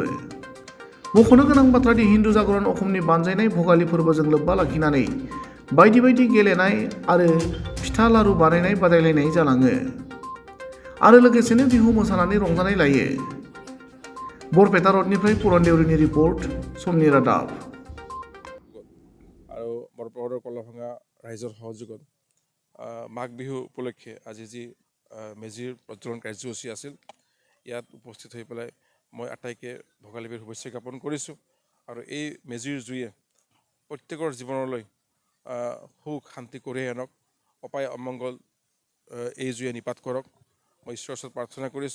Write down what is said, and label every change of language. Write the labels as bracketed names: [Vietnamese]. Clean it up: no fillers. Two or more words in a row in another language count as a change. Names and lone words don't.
[Bodo] मख'नो गोनां बाथ्रादि हिन्दु जागरण असमनि बानजायनाय भगाली फोरबोजों लोब्बा लाखिनानै बायदि बायदि गेलेनाय आरो फिथा लारु बानायनाय बादायलायनाय जालाङो आरो लोगोसेनो बिहु मोसानानै रंजानाय लायो। बरपेटा र'डनिफ्राय पुरन देउरिनि रिपर्ट, समनि रादाब। [Assamese] আৰু বৰপেটাৰ কলভঙা ৰাইজৰ সহযোগত মাঘ বিহু উপলক্ষে আজি যি মেজিৰ প্ৰজ্বলন কাৰ্যসূচী আছিল, ইয়াত উপস্থিত হৈ পেলাই মই আটাইকে ভোগালী বিহুৰ শুভেচ্ছা জ্ঞাপন কৰিছোঁ। আৰু এই মেজিৰ জুয়ে প্ৰত্যেকৰ জীৱনলৈ সুখ শান্তি কঢ়িয়াই আনক, অপায় অমংগল এই জুয়ে নিপাত কৰক, মই ঈশ্বৰৰ ওচৰত প্ৰাৰ্থনা কৰিছোঁ।